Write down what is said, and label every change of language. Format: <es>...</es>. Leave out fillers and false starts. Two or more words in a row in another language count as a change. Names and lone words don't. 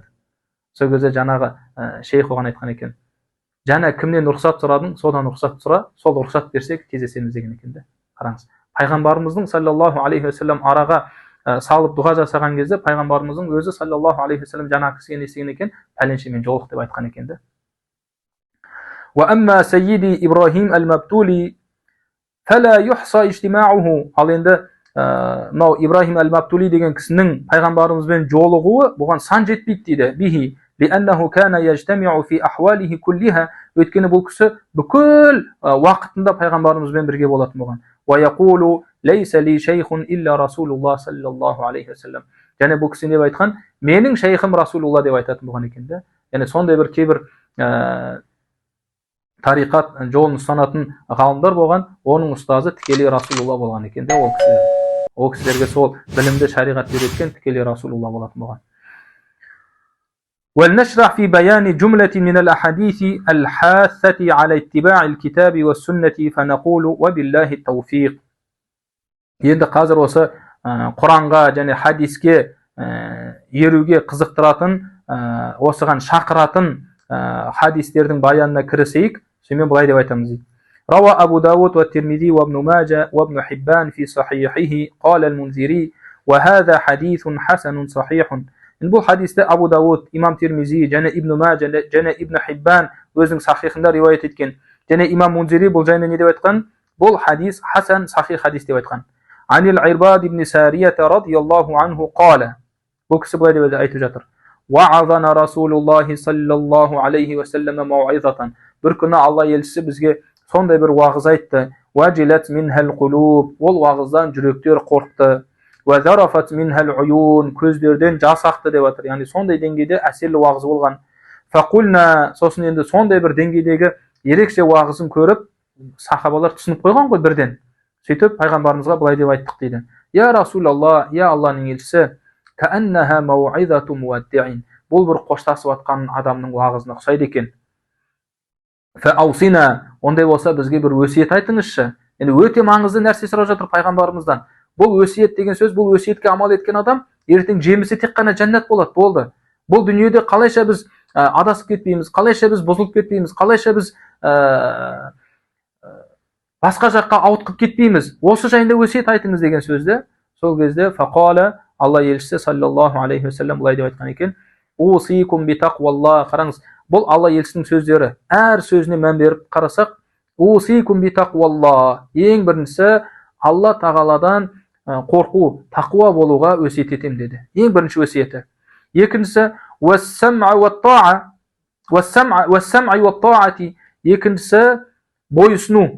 <kk>Сол кезде жаңағы шейх оған айтқан екен. Жаңа кімнен рұқсат сұрадың, содан рұқсат сұра, сол рұқсат берсек кездесеміз деген екен де. Қараңыз. Пайғамбарымыздың</kk> <ar>صلى الله عليه وسلم</ar> <kk>араға салып дұға жасаған кезде пайғамбарымыздың өзі</kk> <ar>صلى الله عليه وسلم</ar> <kk>жаңа кісіге не істеген екен? Пәленшемен жолық деп айтқан екен де.</kk> <ar>وأما سيدي إبراهيم المبتولي فلا يحصى اجتماعه.</ar> <kk>Ал енді мынау Ибрахим әл-Мабтули деген кісінің пайғамбарымызбен жолығуы бұған сан жетпейді дейді.</kk> <ar>Бихи لأنه كان يجتمع في أحواله كلها.</ar> <kk>Өйткені бұл кісі бүкіл уақытында пайғамбарымызбен бірге болатын болған.</kk> <ar>ويقول ليس لي شيخ إلا رسول الله صلى الله عليه وسلم.</ar> <kk>Және бұл кісі деп айтқан, менің шейхім Расулулла деп айтатын болған екен де. Яғни сондай бір кейбір тариқат жолын ұстанатын ғалымдар болған, оның ұстазы тікелей Расулулла болған екен де ол кісілер. Ол кісілерге сол білімді шариғат береткен тікелей Расулулла болатын болған.</kk> <ar>ولنشرع في بيان جملة من الأحاديث الحاثة على اتباع الكتاب والسنة فنقول وبالله التوفيق.</ar> <kk>Енді қазір осы Құранға және хадиске еруге қызықтыратын, осыған шақыратын хадистердің баянына кірісейік. Сонымен былай деп айтамыз дейді.</kk> <ar>روى أبو داود والترمذي وابن ماجه وابن حبان في صحيحه قال المنذري وهذا حديث حسن صحيح.</ar> <kk>Бұл хадисті Абу Дауд, имам Тирмизи, және Ибн Маджа, және Ибн Хиббан өзінің сахихында риуаят еткен. Және имам Мунзири бұл жайында не деп айтқан? Бұл хадис</kk> <ar>حسن صحيح</ar> <kk>хадис деп айтқан.</kk> <ar>عن العرباض بن سارية رضي الله عنه قال.</ar> <kk>Бұл кісі былай деп айтып жатыр.</kk> <ar>وعظنا رسول الله صلى الله عليه وسلم موعظة.</ar> <kk>Бір күні Алла елшісі бізге сондай бір уағыз айтты.</kk> <ar>وجلت منها القلوب.</ar> <kk>Ол уағыздан жүректер қорқты.</kk> <ar>وَذَرَفَتْ مِنْهَا الْعُيُونَ.</ar> <kk>Көздерден жас ақты деп жатыр. Яғни сондай деңгейде әсерлі уағыз болған.</kk> <ar>فَقُلْنَا.</ar> <kk>Сосын енді сондай бір деңгейдегі ерекше уағызын көріп, сахабалар түсініп қойған ғой бірден. Сөйтіп пайғамбарымызға былай деп айттық дейді.</kk> <ar>يا رسول الله,</ar> <kk>я Алланың елшісі,</kk> <ar>كَأَنَّهَا مَوْعِظَةُ مُوَدِّعٍ.</ar> <kk>Бұл бір қоштасып атқан адамның уағызына ұқсайды екен.</kk> <ar>فَأَوْصِنَا.</ar> <kk>Ондай болса бізге бір өсиет айтыңызшы. Енді өте маңызды нәрсе сұрап жатыр пайғамбарымыздан. Бұл өсиет деген сөз, бұл өсиетке амал еткен адам ертең жемісі тек қана жәннат болады, болды. Бұл дүниеде қалайша біз адасып кетпейміз, қалайша біз бұзылып кетпейміз, қалайша біз басқа жаққа ауытқып кетпейміз. Осы жайында өсиет айтыңыз деген сөзді. Сол кезде фақала Алла елшісі</kk> <ar>صلى الله عليه وسلم</ar> <kk>былай деп айтқан екен.</kk> <ar>أوصيكم بتقوى الله.</ar> <kk>Қараңыз, бұл Алла елшісінің сөздері. Әр сөзіне мән беріп қарасақ,</kk> <ar>أوصيكم بتقوى الله.</ar> <kk>Ең біріншісі Алла тағаладан қорқу, тақуа болуға өсиет етем деді. Ең бірінші өсиеті. Екіншісі екіншісі бойұсыну.</kk>